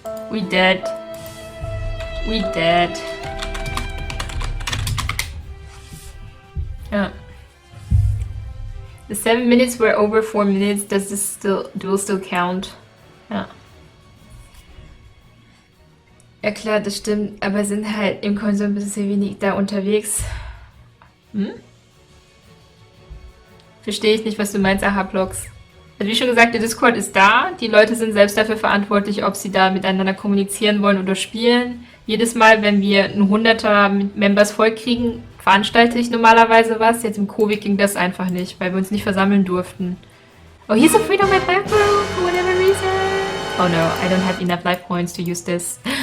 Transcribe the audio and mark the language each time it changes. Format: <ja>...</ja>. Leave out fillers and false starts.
<en>We dead. We dead. Yeah. The 7 minutes were over 4 minutes. Does this duel still count? Yeah.</en> <de>Ja klar, das stimmt, aber sind halt im Konsum ein bisschen wenig da unterwegs. Hm? Verstehe ich nicht, was du meinst, Aha-Blogs. Also wie schon gesagt, der Discord ist da. Die Leute sind selbst dafür verantwortlich, ob sie da miteinander kommunizieren wollen oder spielen. Jedes Mal, wenn wir ein 100er Members vollkriegen, veranstalte ich normalerweise was. Jetzt im Covid ging das einfach nicht, weil wir uns nicht versammeln durften.</de> <en>Oh, here's a freedom at life room for whatever reason. Oh no, I don't have enough life points to use this.</en>